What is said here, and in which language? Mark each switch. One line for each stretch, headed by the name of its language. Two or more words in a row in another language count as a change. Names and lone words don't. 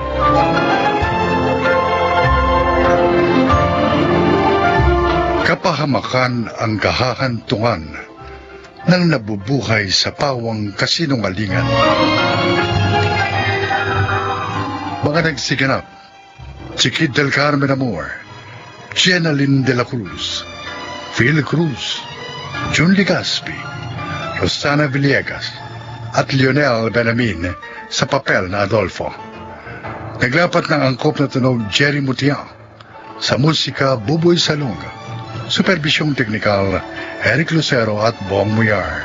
Filipino: Kapahamakan ang kahahantungan ng nabubuhay sa pawang kasinungalingan. Mga nagsiganap, si Kid del Carmen Amor, Jenaline de la Cruz, Phil Cruz, Jun Ligaspi, Rosana Villegas, at Lionel Benamin sa papel na Adolfo. Naglapat ng angkop na tunog Jerry Mutiang, sa musika Buboy Salong, superbisyong teknikal Eric Lucero at Bong Muyar.